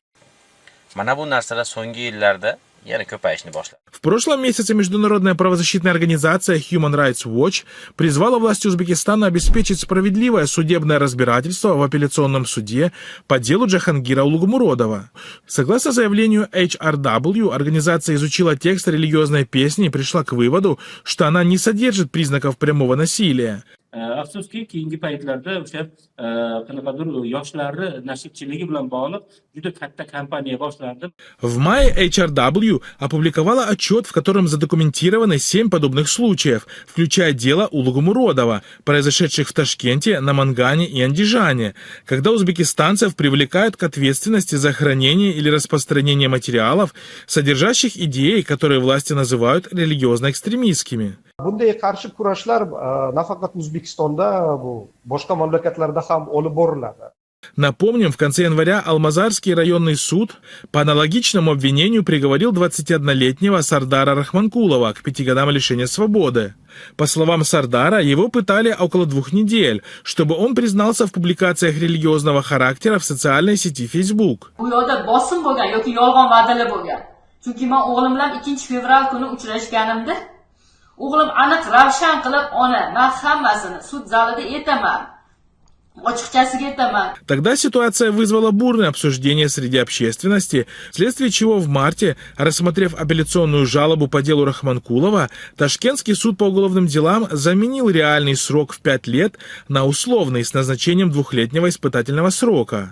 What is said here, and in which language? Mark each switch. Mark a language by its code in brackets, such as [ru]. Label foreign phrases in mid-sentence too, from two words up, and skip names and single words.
[ru] В прошлом месяце международная правозащитная организация Human Rights Watch призвала власти Узбекистана обеспечить справедливое судебное разбирательство в апелляционном суде по делу Джахангира Улугмуродова. Согласно заявлению HRW, организация изучила текст религиозной песни и пришла к выводу, что она не содержит признаков прямого насилия. [uz] Afsuski, keyingi paytlarda o'sha qanaqadir yoshlarni nasibchiligi bilan bog'liq juda katta kampaniya boshlandi. [ru] В мае HRW опубликовала отчет, в котором задокументированы 7 подобных случаев, включая дело Улугмуродова, произошедших в Ташкенте, Намангане и Андижане, когда узбекистанцев привлекают к ответственности за хранение или распространение материалов, содержащих идеи, которые власти называют религиозно-экстремистскими. [uz] Bunday qarshi kurashlar nafaqat O'zbekistonda, bu boshqa mamlakatlarda ham olib boriladi. [ru] Напомним, в конце января Алмазарский районный суд по аналогичному обвинению приговорил 21-летнего Сардара Рахманкулова к 5 годам лишения свободы. По словам Сардара, его пытали около 2 недель, чтобы он признался в публикациях религиозного характера в социальной сети Facebook. [uz] O'g'lim aniq ravshan qilib, ona, men hammasini sud zalida aytaman. Ochiqchasiga aytaman. [ru] Тогда ситуация вызвала бурное обсуждение среди общественности, вследствие чего в марте, рассмотрев апелляционную жалобу по делу Рахманкулова, Ташкентский суд по уголовным делам заменил реальный срок в 5 лет на условный с назначением 2-летнего испытательного срока.